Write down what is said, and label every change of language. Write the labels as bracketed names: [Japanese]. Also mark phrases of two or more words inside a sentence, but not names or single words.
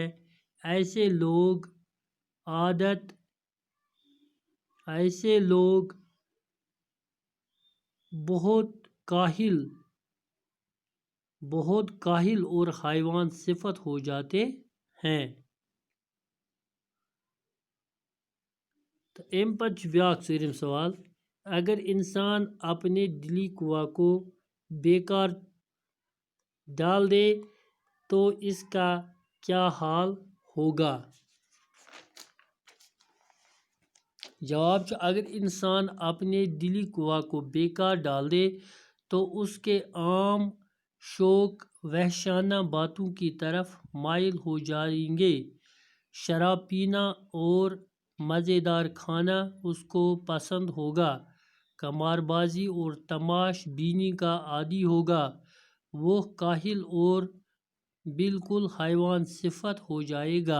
[Urdu] ایسے لوگ بہت کاہل اور حیوان صفت ہو جاتے ہیں۔ [Kashmiri] تو اَمہِ پتہٕ چھُ بیٛاکھ ژوٗرِم سوال [Urdu] اگر انسان اپنے دلی کنواں کو بیکار ڈال دے تو اس کا کیا حال ہوگا؟ [Kashmiri] جواب چھُ [Urdu] اگر انسان اپنے دلی کنواں کو بیکار ڈال دے تو اس کے عام شوق وحشیانہ باتوں کی طرف مائل ہو جائیں گے، شراب پینا اور مزیدار کھانا اس کو پسند ہوگا، قمار بازی اور تماش بینی کا عادی ہوگا، وہ کاہل اور بالکل حیوان صفت ہو جائے گا۔